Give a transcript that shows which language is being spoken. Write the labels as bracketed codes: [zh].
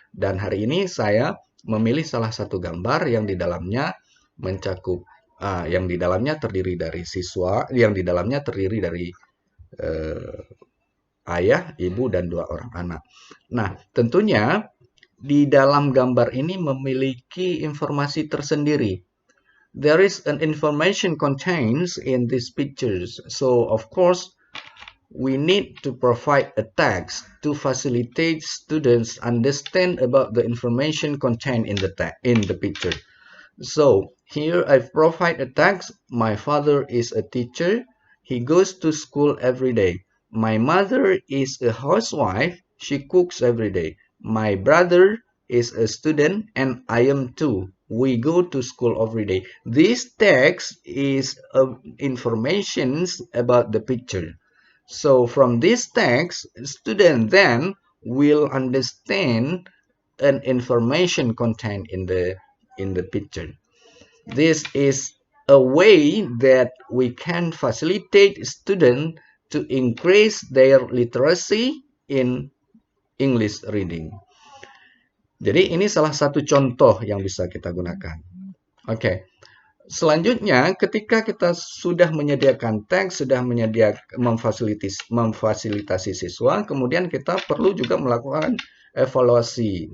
[id] Dan hari ini saya memilih salah satu gambar yang di dalamnya mencakup yang di dalamnya terdiri dari siswa, yang di dalamnya terdiri dari ayah, ibu, dan 2 orang anak. Nah, tentunya di dalam gambar ini memiliki informasi tersendiri. [en] There is an information contains in these pictures. So, of course, we need to provide a text to facilitate students understand about the information contained in the picture. So, here I've provided a text. My father is a teacher. He goes to school every day. My mother is a housewife. She cooks every day. My brother is a student and I am too. We go to school every day. This text is information about the picture. So from this text, student then will understand an information contained in the picture. This is a way that we can facilitate students to increase their literacy in English reading. [id] Jadi ini salah satu contoh yang bisa kita gunakan. Oke. Selanjutnya, ketika kita sudah menyediakan teks, sudah menyediakan memfasilitasi siswa, kemudian kita perlu juga melakukan evaluasi.